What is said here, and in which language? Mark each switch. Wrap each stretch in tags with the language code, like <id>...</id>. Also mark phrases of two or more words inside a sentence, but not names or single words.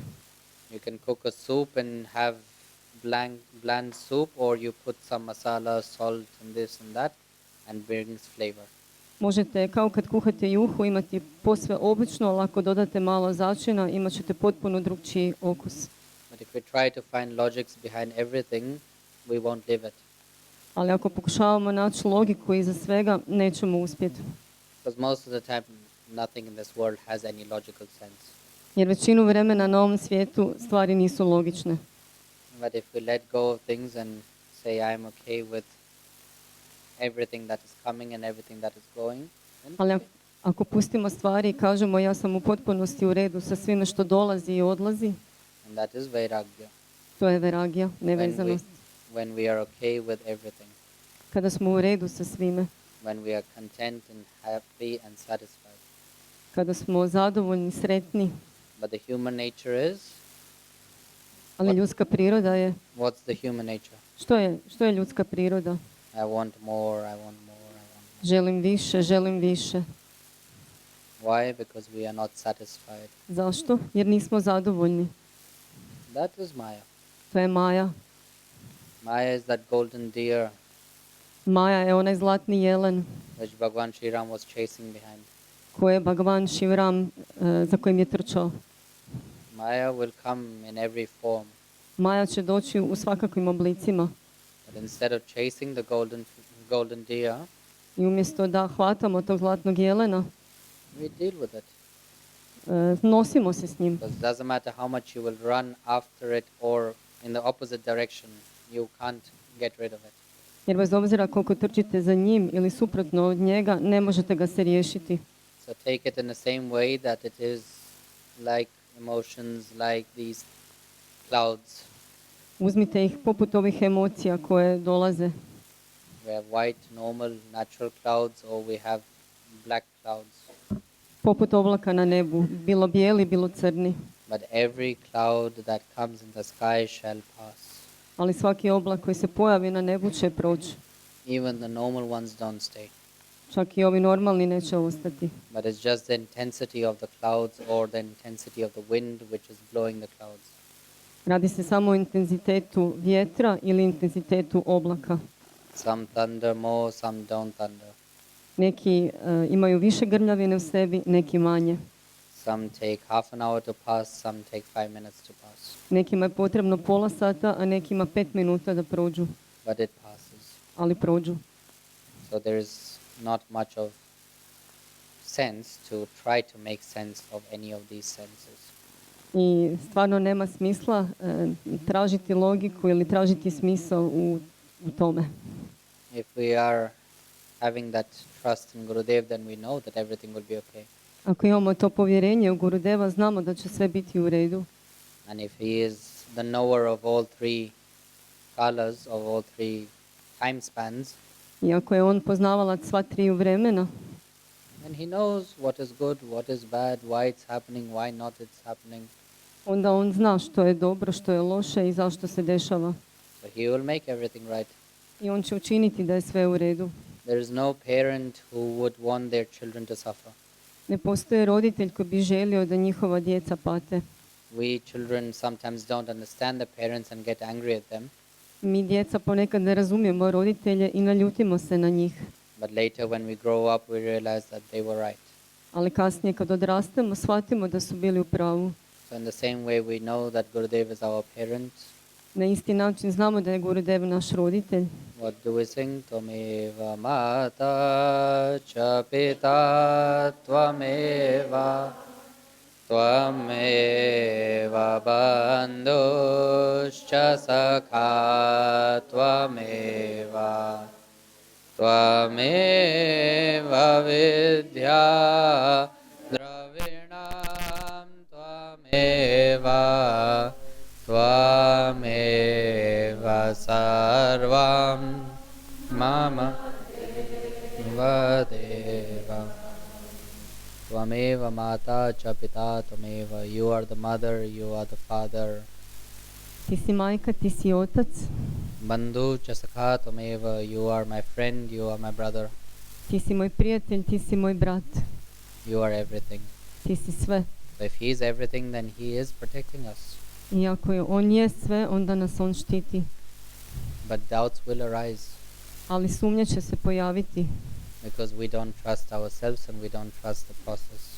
<en>You can cook a soup and have bland soup, or you put some masala, salt, and this and that, and brings flavor.</en> <hr>Možete, kao kad kuhate juhu, imati posve obično, ali ako dodate malo začina, imat ćete potpuno drugčiji okus.</hr> <en>But if we try to find logics behind everything, we won't live it.</en> <hr>Ali ako pokušavamo naći logiku iza svega, nećemo uspjeti.</hr> <en>Because most of the time, nothing in this world has any logical sense.</en> <hr>Jer većinu vremena na ovom svijetu stvari nisu logične.</hr> <en>But if we let go of things and say, I'm okay with everything that is coming and everything that is going, then</en> <hr>Ali ako pustimo stvari i kažemo ja sam u potpunosti u redu sa svime što dolazi i odlazi,</hr> <en>and that is vairagya.</en> <hr>to je veragija, nevezanost.</hr> <en>When we are okay with everything,</en> <hr>Kada smo u redu sa svime,</hr> <en>when we are content and happy and satisfied.</en> <hr>kada smo zadovoljni, sretni,</hr> <en>But the human nature is,</en> <hr>ali ljudska priroda je,</hr> <en>what's the human nature?</en> <hr>što je ljudska priroda?</hr> <en>I want more, I want more, I want more.</en> <hr>Želim više, želim više.</hr> <en>Why? Because we are not satisfied.</en> <hr>Zašto? Jer nismo zadovoljni.</hr> <en>That is Maya.</en> <hr>To je Maja.</hr> <en>Maya is that golden deer</en> <hr>Maja je onaj zlatni jelen</hr> <en>which Bhagwan Sri Ram was chasing behind.</en> <hr>koje je Bhagavan Šivram za kojim je trčao.</hr> <en>Maya will come in every form,</en> <hr>Maja će doći u svakakvim oblicima</hr> <en>but instead of chasing the golden deer,</en> <hr>i umjesto da hvatamo tog zlatnog jelena,</hr> <en>we deal with it.</en> <hr>nosimo se s njim.</hr> <en>Because it doesn't matter how much you will run after it or in the opposite direction, you can't get rid of it.</en> <hr>Jer bez obzira koliko trčite za njim ili suprotno od njega, ne možete ga se riješiti.</hr> <en>So take it in the same way that it is like emotions, like these clouds.</en> <hr>Uzmite ih poput ovih emocija koje dolaze.</hr> <en>We have white, normal, natural clouds, or we have black clouds.</en> <hr>Poput oblaka na nebu, bilo bijeli, bilo crni.</hr> <en>But every cloud that comes in the sky shall pass.</en> <hr>Ali svaki oblak koji se pojavi na nebu će proći.</hr> <en>Even the normal ones don't stay.</en> <hr>Čak i ovi normalni neće ostati.</hr> <en>But it's just the intensity of the clouds or the intensity of the wind which is blowing the clouds.</en> <hr>Radi se samo o intenzitetu vjetra ili intenzitetu oblaka.</hr> <en>Some thunder more, some don't thunder.</en> <hr>Neki imaju više grmljavine u sebi, neki manje.</hr> <en>Some take half an hour to pass, some take 5 minutes to pass.</en> <hr>Nekima je potrebno pola sata, a nekima 5 minuta da prođu,</hr> <en>But it passes.</en> <hr>ali prođu.</hr> <en>So there is not much of sense to try to make sense of any of these senses.</en> <hr>I stvarno nema smisla tražiti logiku ili tražiti smisao u tome.</hr> <en>If we are having that trust in Gurudev, then we know that everything will be okay.</en> <hr>Ako imamo to povjerenje u Gurudeva, znamo da će sve biti u redu.</hr> <en>And if he is the knower of all three kalas, of all three time spans,</en> <hr>I ako je on poznavalac sva triju vremena,</hr> <en>then he knows what is good, what is bad, why it's happening, why not it's happening.</en> <hr>onda on zna što je dobro, što je loše i zašto se dešava.</hr> <en>So he will make everything right.</en> <hr>I on će učiniti da je sve u redu.</hr> <en>There is no parent who would want their children to suffer.</en> <hr>Ne postoji roditelj koji bi želio da njihova djeca pate.</hr> <en>We children sometimes don't understand the parents and get angry at them.</en> <hr>Mi djeca ponekad ne razumijemo roditelje i naljutimo se na njih.</hr> <en>But later when we grow up, we realize that they were right.</en> <hr>Ali kasnije kad odrastemo, shvatimo da su bili u pravu.</hr> <en>So in the same way, we know that Gurudev is our parent.</en> <hr>Na isti način znamo da je Gurudev naš roditelj.</hr> <en>What do we sing?</en> <sa>त्वमेव माता च पिता त्वमेव त्वमेव बन्धुश्च सखा त्वमेव त्वमेव विद्या द्रविणं त्वमेव त्वमेव सर्वं मम वदेव. त्वमेव माता च पिता त्वमेव.</sa> <en>You are the mother, you are the father.</en> <hr>Ti si majka, ti si otac.</hr> <sa>बन्धु च सखा त्वमेव.</sa> <en>You are my friend, you are my brother.</en> <hr>Ti si moj prijatelj, ti si moj brat.</hr> <en>You are everything.</en> <hr>Ti si sve.</hr> <en>So if he is everything, then he is protecting us.</en> <hr>I ako je on je sve, onda nas on štiti.</hr> <en>But doubts will arise</en> <hr>Ali sumnje će se pojaviti.</hr> <en>because we don't trust ourselves and we don't trust the process.</en>